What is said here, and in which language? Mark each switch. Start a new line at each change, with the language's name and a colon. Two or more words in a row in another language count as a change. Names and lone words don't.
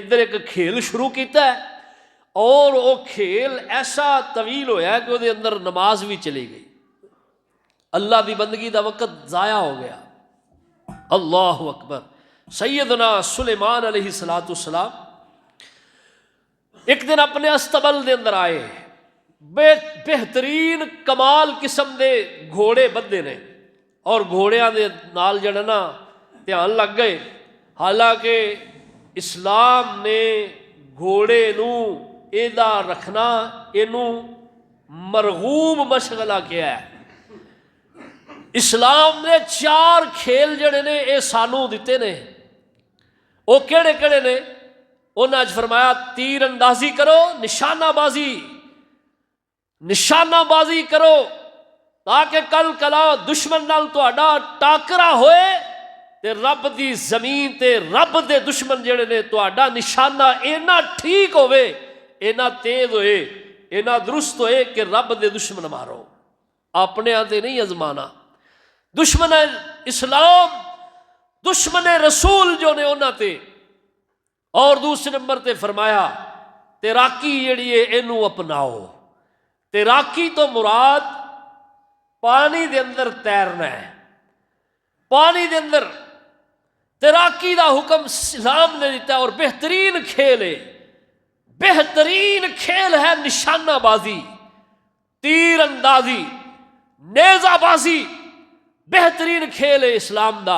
Punjabi: ادھر ایک کھیل شروع کیتا ہے، اور وہ کھیل ایسا طویل ہویا ہے کہ وہ دے اندر نماز بھی چلی گئی، اللہ دی بندگی دا وقت ضائع ہو گیا۔
Arabic: اللہ اکبر۔
Punjabi: سیدنا سلیمان
Arabic: علیہ السلام
Punjabi: ایک دن اپنے استبل دے اندر آئے، بہترین کمال قسم دے گھوڑے بدے نے، اور گھوڑیاں دے نال جڑا نا دھیان لگ گئے۔ حالانکہ اسلام نے گھوڑے نو ایدا رکھنا اینو مرغوب مشغلہ کیا ہے۔ اسلام نے 4 کھیل جڑے نے اے سانو دیتے نے، وہ کیڑے کیڑے نے؟ انہاں نے فرمایا تیر اندازی کرو، نشانہ بازی کرو، تاکہ کل کلا دشمن نال تہاڈا ٹاکرا ہوئے تے رب دی زمین تے رب دے دشمن جڑے نے تہاڈا نشانہ اینا ٹھیک ہوئے، اینا تیز ہوئے، اینا درست ہوئے کہ رب دے دشمن مارو۔ اپنے آتے نہیں ازمانا، دشمن اسلام، دشمن رسول جو نے انہاں تے۔ اور دوسرے نمبر تے فرمایا تیراکی جڑی ہے اینو اپناؤ۔ تیراکی تو مراد پانی دے اندر تیرنا ہے، پانی دے اندر تیراکی دا حکم اسلام نے دیتا ہے، اور بہترین کھیل ہے، بہترین کھیل ہے نشانہ بازی، تیر اندازی، نیزہ بازی، بہترین کھیل ہے اسلام دا۔